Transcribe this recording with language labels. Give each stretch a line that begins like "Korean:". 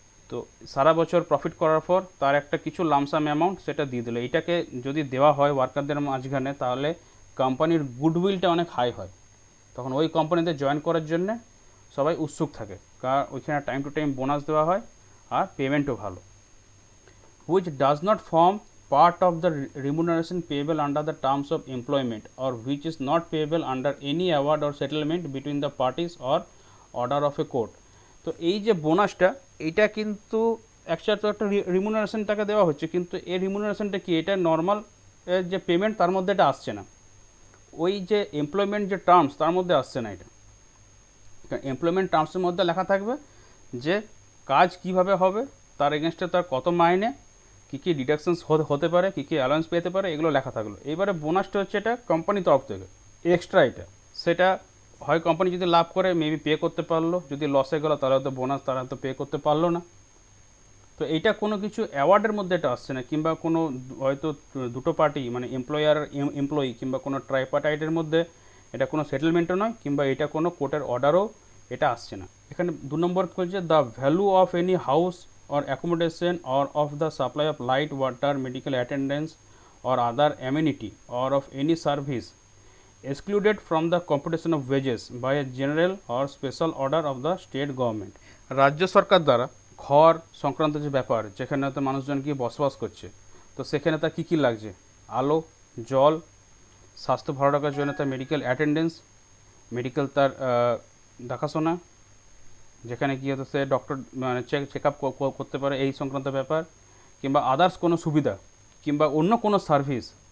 Bangla: তো সারা বছর প্রফিট করার পর তার একটা কিছু লামসাম অ্যামাউন্ট সেটা দিয়ে দিল, এইটাকে যদি দেওয়া হয় ওয়ার্কারদের মাঝখানে, তাহলে কোম্পানির গুডউইলটা অনেক হাই হয়, তখন ওই কোম্পানিতে জয়েন করার জন্যে সবাই উৎসুক থাকে, কারণ ওইখানে টাইম টু টাইম বোনাস দেওয়া হয় আর পেমেন্টও ভালো।
English: which does not form part of the remuneration payable under the terms of employment or which is not payable under any award or settlement between the parties or order of a court।
Bangla: তো এই যে বোনাসটা, এইটা কিন্তু একসাথে একটা remuneration টাকা দেওয়া হচ্ছে, কিন্তু এই রিমুনারেশনটা কি, এটা নর্মাল যে পেমেন্ট তার মধ্যে এটা আসছে না, ওই যে এমপ্লয়মেন্ট যে টার্মস তার মধ্যে আসছে না। এটা এমপ্লয়মেন্ট টার্মসের মধ্যে লেখা থাকবে যে কাজ কিভাবে হবে, তার এগেনস্টে তার কত মাইনে, কী কী ডিডাকশনস হতে পারে, কী কী অ্যালাউন্স পেতে পারে, এগুলো লেখা থাকলো। এবারে বোনাসটা হচ্ছে এটা কোম্পানির তরফ থেকে এক্সট্রা, এটা সেটা হয় কোম্পানি যদি লাভ করে মেবি পে করতে পারলো, যদি লসে গেলো তাহলে হয়তো বোনাস তারা হয়তো পে করতে পারলো না। তো এইটা কোনো কিছু অ্যাওয়ার্ডের মধ্যে এটা আসছে না, কিংবা কোনো হয়তো দুটো পার্টি মানে এমপ্লয়ার এমপ্লয়ি কিংবা কোনো ট্রাইপার্টাইটের মধ্যে এটা কোনো সেটেলমেন্টও নয়, কিংবা এটা কোনো কোর্টের অর্ডারও এটা আসছে না। এখানে 2 নম্বর বলছে
English: The value of any house or accommodation or of the supply of light, water, medical attendance or other amenity or of any service excluded from the computation of wages by a general or special order of the state government।
Bangla: রাজ্য সরকার দ্বারা ঘর সংক্রান্ত যে ব্যাপার, যেখানে হয়তো মানুষজন গিয়ে বসবাস করছে, তো সেখানে তার কী কী লাগছে, আলো, জল, স্বাস্থ্য ভালো রাখার জন্য তার মেডিকেল অ্যাটেন্ডেন্স, মেডিকেল তার দেখাশোনা, যেখানে গিয়ে তো সে ডক্টর মানে চেক আপ করতে পারে এই সংক্রান্ত ব্যাপার, কিংবা আদার্স কোনো সুবিধা কিংবা অন্য কোনো সার্ভিস।